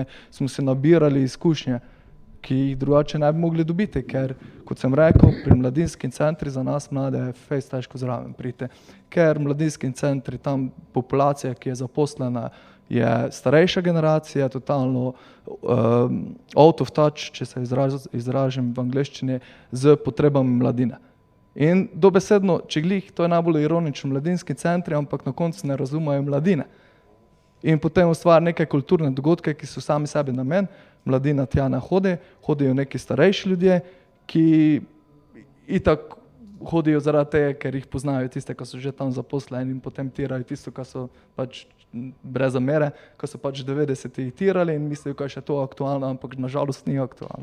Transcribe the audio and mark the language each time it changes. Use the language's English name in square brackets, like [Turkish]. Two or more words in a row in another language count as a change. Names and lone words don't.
[Slovenian] Smo se nabirali izkušnje, ki jih drugače ne bi mogli dobiti, ker, kot sem rekel, pri mladinskim centri za nas mlade je fejst težko zraven priti, ker mladinskim centri, tam populacija, ki je zaposlena, je starejša generacija, totalno [English] out of touch, [Slovenian] če se izražim v angleščini, z potrebami mladine. In dobesedno, če glih, to je najbolj ironično, mladinski centri, ampak na koncu ne razumejo mladine. In potem ustvari neke kulturne dogodke, ki so sami sebi namen, mladina tja ne hodijo neki starejši ljudje, ki itak hodijo zaradi tega, ker jih poznajo tiste, ki so že tam zaposleni in potem tirajo tisto, kar so pač brez zamere, ko so pač 90-ih tirali in mislijo, kaj še to aktualno, ampak nažalost ni aktualno.